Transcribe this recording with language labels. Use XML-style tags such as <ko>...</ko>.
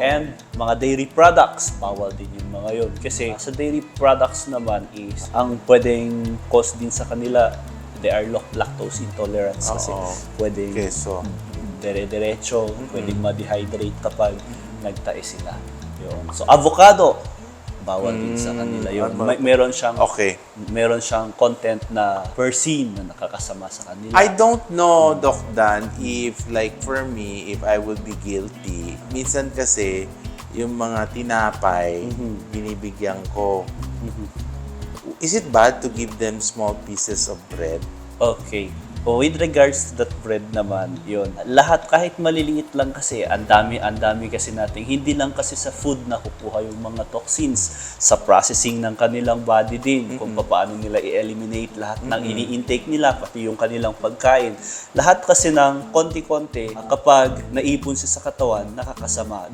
<tl>And mga dairy products, bawal din yung mga yun. Kasi sa dairy products naman is, ang pwedeng cause din sa kanila,</tl> <en>they are lactose intolerance</en> <tl>kasi pwedeng Keso. dire-diretso, pwedeng ma-dehydrate kapag nagtae sila. Yun. So avocado, bawal din sa kanila yun. Meron siyang content na percene na nakakasama sa kanila.</tl> <en>I don't know, Doc Dan, if like for me, if I would be guilty.</en> <tl>Minsan kasi, yung mga tinapay, binibigyan ko.</tl> <en>Is it bad to give them small pieces of bread? Okay. With regards to that bread</en> <tl>naman, yun. Lahat, kahit maliliit lang kasi, ang dami kasi natin. Hindi lang kasi sa food na kukuha yung mga toxins. Sa processing ng kanilang body din. Kung paano nila i-eliminate lahat ng ini-intake nila, pati yung kanilang pagkain. Lahat kasi ng konti-konti, kapag naipon siya sa katawan, nakakasama.</tl>